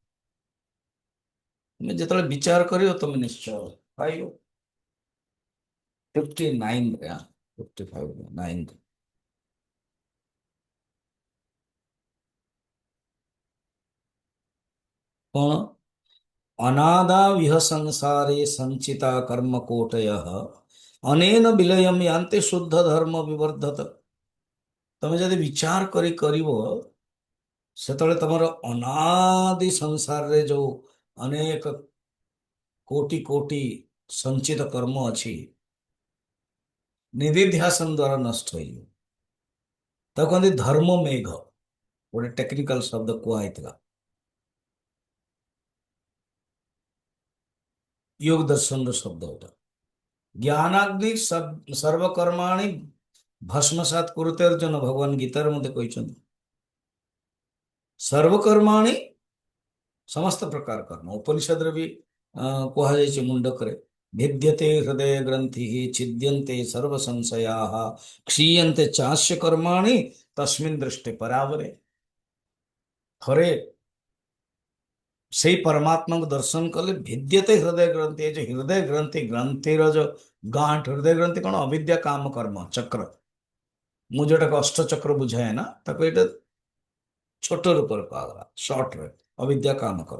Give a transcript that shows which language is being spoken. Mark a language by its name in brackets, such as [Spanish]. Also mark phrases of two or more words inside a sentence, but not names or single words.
[Odia] ତମେ ଯେତେବେଳେ ବିଚାର କରିବ ତମେ ନିଶ୍ଚୟ ପାଇବ। 59 55 9 କଣ? [Sanskrit] अनादाविह संसारे संचिता कर्म कोटयः अनेन विलयम यान्ते शुद्ध धर्म विवर्धत। [Odia] ତମେ ଯଦି ବିଚାର କରି କରିବ, ସେତେବେଳେ ତମର ଅନାଦି ସଂସାରରେ ଯୋଉ ଅନେକ କୋଟି କୋଟି ସଞ୍ଚିତ କର୍ମ ଅଛି, ନିଧିଧ୍ୟାସନ ଦ୍ଵାରା ନଷ୍ଟ ହେଇଯିବ। ତାକୁ କହନ୍ତି ଧର୍ମ ମେଘ, ଗୋଟେ ଟେକ୍ନିକାଲ ଶବ୍ଦ କୁହା ହେଇଥିଲା योग ଦର୍ଶନର ଶବ୍ଦ ଏଟା। [Sanskrit] ଜ୍ଞାନାଗ୍ନି ସର୍ବକର୍ମାଣି ଭସ୍ମସାତ୍ କୁରୁତେ ଅର୍ଜୁନ, [Odia] ଭଗବାନ ଗୀତାରେ ମଧ୍ୟ କହିଛନ୍ତି। ସର୍ବକର୍ମାଣି, ସମସ୍ତ ପ୍ରକାର କର୍ମ। ଉପନିଷଦରେ ବି କୁହାଯାଇଛି ମୁଣ୍ଡକରେ [Sanskrit] भिद्यते हृदय ग्रंथि छिद्यन्ते सर्व संशयाः क्षीयन्ते चास्य कर्माणि तस्मिन् दृष्टे परावरे। [Odia] ଥରେ ସେଇ ପରମାତ୍ମାଙ୍କୁ ଦର୍ଶନ କଲେ [Sanskrit] ଭିଦ୍ୟତେ ହୃଦୟ ଗ୍ରନ୍ଥି, [Odia] ଏ ଯୋଉ ହୃଦୟ ଗ୍ରନ୍ଥି, ଗ୍ରନ୍ଥିର ଯୋଉ ଗାଁଠ, ହୃଦୟ ଗ୍ରନ୍ଥି କଣ? ଅବିଦ୍ୟା କାମ କର୍ମ ଚକ୍ର। ମୁଁ ଯୋଉଟାକୁ ଅଷ୍ଟଚକ୍ର ବୁଝାଏ ନା, ତାକୁ ଏଇଟା ଛୋଟ ରୂପରେ କୁହାଗଲା, ସର୍ଟରେ ଅବିଦ୍ୟା କାମ କର୍ମ।